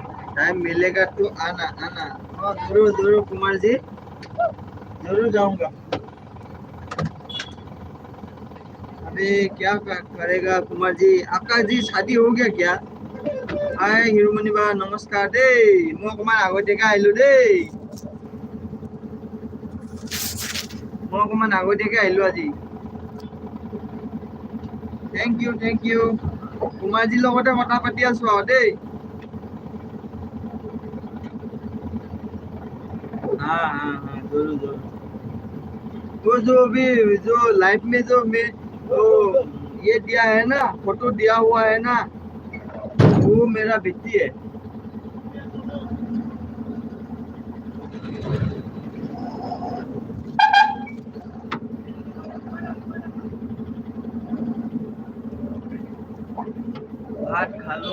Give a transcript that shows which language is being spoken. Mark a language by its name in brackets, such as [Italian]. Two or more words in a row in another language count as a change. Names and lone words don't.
[Hindi] टाइम मिलेगा तो आना आना। हाँ जरूर जरूर कुमार जी, जरूर जाऊंगा। अबे क्या करेगा कुमार जी, आपका जी शादी हो गया क्या? [Assamese] हाय हिरोमणि বা নমস্কাৰ দেই, মই অকমান আগতীয়াকে আহিলো দেই, আজি। [English] thank you [Assamese] কুমাৰজীৰ লগতে কথা পাতি আছো আৰু দেই। [Hindi] हाँ हाँ हाँ जरूर जरूर। वो जो अभी जो लाइफ में जो मैं वो ये दिया है ना, फोटो दिया हुआ है ना, वो मेरा बेटी है। [Assamese] ভাত খালো।